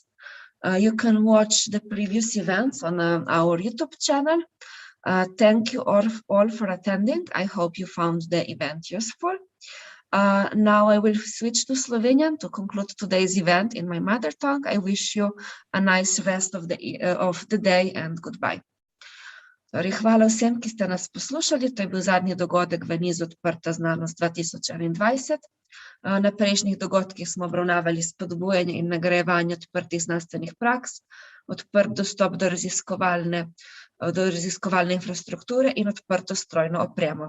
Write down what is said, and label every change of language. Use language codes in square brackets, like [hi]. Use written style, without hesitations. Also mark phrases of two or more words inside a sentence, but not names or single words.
[en] You can watch the previous events on our YouTube channel. Thank you all for attending. I hope you found the event useful. Now I will switch to Slovenian to conclude today's event in my mother tongue. I wish you a nice rest of the day and goodbye. [sl] Torej, hvala vsem, ki ste nas poslušali. To je bil zadnji dogodek v nizu Odprta znanost 2021. Na prejšnjih dogodkih smo obravnavali spodbujanje in nagrajevanje odprtih znanstvenih praks, odprt dostop do raziskovalne infrastrukture in odprto strojno opremo.